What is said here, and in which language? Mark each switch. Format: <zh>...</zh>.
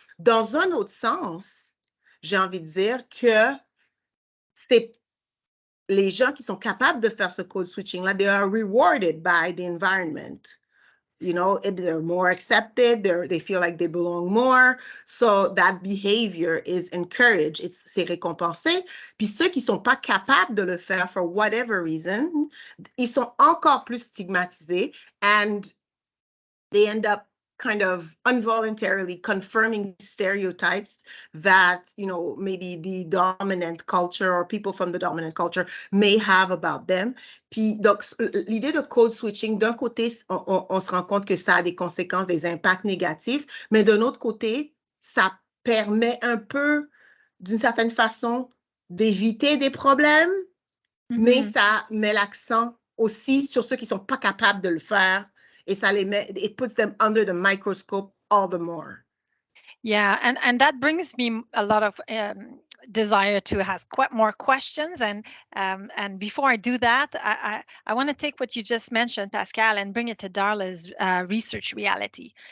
<fr>Dans un autre sens, j'ai envie de dire que c'est les gens qui sont capables de faire ce code switching-là,</fr> <en>they are rewarded by the environment. They're more accepted, they feel like they belong more. So that behavior is encouraged,</en> <fr>c'est récompensé. Puis ceux qui sont pas capables de le faire</fr> <en>for whatever reason,</en> <fr>ils sont encore plus stigmatisés,</fr> <en>and they end up kind of involuntarily confirming stereotypes that, maybe the dominant culture or people from the dominant culture may have about them.</en> <fr>Puis, donc, l'idée de code switching, d'un côté, on se rend compte que ça a des conséquences, des impacts négatifs, mais d'un autre côté, ça permet un peu, d'une certaine façon, d'éviter des problèmes, mais ça met l'accent aussi sur ceux qui sont pas capables de le faire. Et ça</fr> <en>it puts them under the microscope all the more. Yeah, and that brings me a lot of desire to ask more questions. And before I do that, I want to take what you just mentioned, Pascal, and bring it to Darla's research reality.</en>